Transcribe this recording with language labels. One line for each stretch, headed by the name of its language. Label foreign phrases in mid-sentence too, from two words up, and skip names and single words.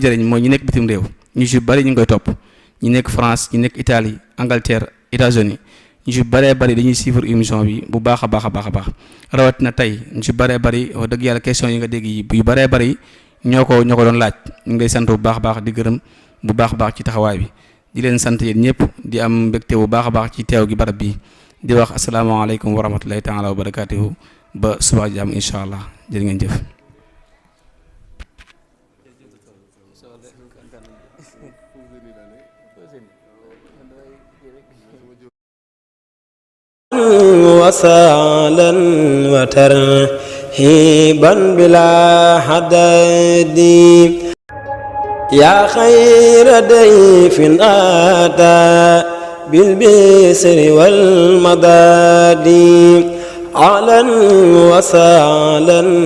Wolof: njëriñ mooy ñi nekk bitim réew ñu ci bari ñu ngi koy topp ñi nekk France ñi nekk Italie Angleterre États-Unis ñu ci baree bari dañuy
French: suivre émission
Wolof: bi bu baax a baax a baax a baax rawatina tey ñu ci baree bari wax dëgg yàlla question yi nga dégg yi yu baree bari ñoo ko doon laaj ñu ngi lay sant bu baax a baax di gërëm bu baax a baax ci taxawaay bi di leen sant yéen ñëpp di am mbégte bu baax a baax ci teew gi barab bi di wax
Arabic: السلام عليكم ورحمة الله تعالى وبركاته
Wolof: ba suba jàmm
Arabic: إن شاء الله
Wolof: jërë ngeen jëf.
Arabic: وسهلا وترحيبا بلا حدد يا خير ضيف أتى بالبسر والمداد أهلا وسهلا